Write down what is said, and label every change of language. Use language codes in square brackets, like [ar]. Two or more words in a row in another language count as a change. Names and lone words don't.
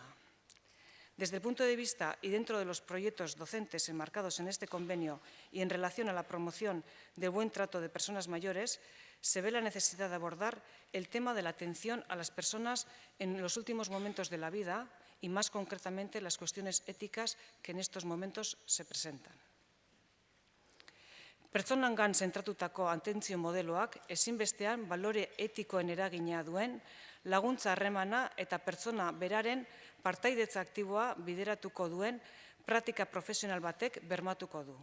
[es] Desde el punto de vista y dentro de los proyectos docentes enmarcados en este convenio y en relación a la promoción del buen trato de personas mayores, se ve la necesidad de abordar el tema de la atención a las personas en los últimos momentos de la vida y más concretamente las cuestiones éticas que en estos momentos se presentan. [eu] Pertsonangan zentratutako atentzio modeloak ezinbestean balore etikoen eragina duen laguntza harremana eta pertsona beraren partaidetza aktiboa bideratuko duen praktika profesional batek bermatuko du.